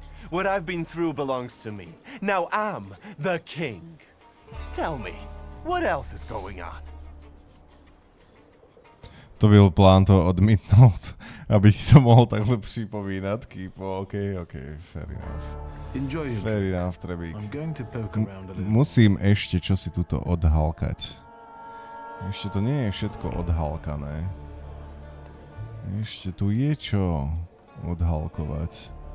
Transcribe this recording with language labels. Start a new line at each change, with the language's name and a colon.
English: What I've been through belongs to me. Now I'm the king. Tell me, what else is going on?
Czech: To byl plán to odmítnout, aby ti to mohol takhle připomínat.
English: Kipo, OK, fair enough. Fair enough, Trebík.
Slovak: Musím ešte čosi tuto odhalkať. Ešte to nie je všetko odhalkané. Ešte tu je čo odhalkovať.